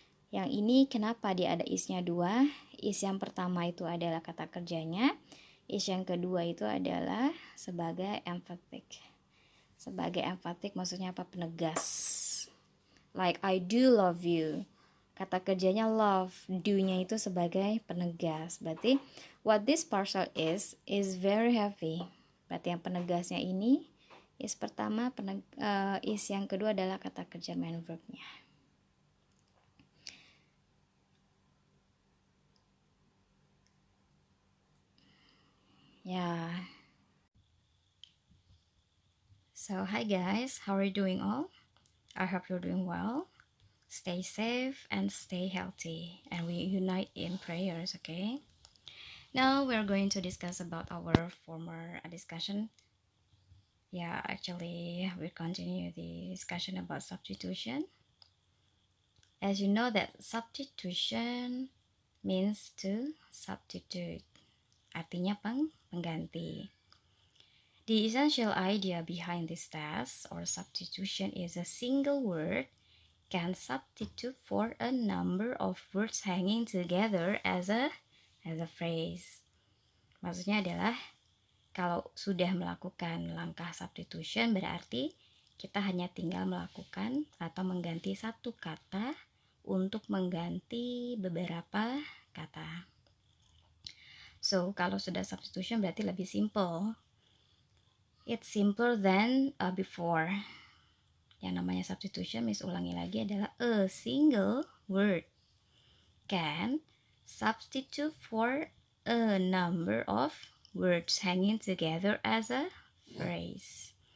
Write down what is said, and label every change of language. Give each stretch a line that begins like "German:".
Indonesian: Yang ini kenapa dia ada isnya dua? Is yang pertama itu adalah kata kerjanya. Is yang kedua itu adalah sebagai emphatic. Sebagai emphatic maksudnya apa? Penegas.
English: Like I do love you.
Indonesian: Kata kerjanya love, do-nya itu sebagai penegas. Berarti
English: what this parcel is very heavy.
Indonesian: Berarti yang penegasnya ini is pertama, is yang kedua adalah kata kerja main verb-nya.
English: Yeah. So hi guys, how are you doing all? I hope you're doing well. Stay safe and stay healthy, and we unite in prayers, okay? Now we're going to discuss about our former discussion. Yeah, actually we continue the discussion about substitution. As you know that substitution means to substitute.
Indonesian: Artinya pengganti.
English: The essential idea behind this test or substitution is a single word can substitute for a number of words hanging together as a phrase.
Indonesian: Maksudnya adalah kalau sudah melakukan langkah substitution berarti kita hanya tinggal melakukan atau mengganti satu kata untuk mengganti beberapa kata. So kalau sudah substitution berarti lebih simple.
English: It's simpler than before.
Indonesian: Yang namanya substitution, ulangi lagi, adalah
English: a single word can substitute for a number of words hanging together as a phrase.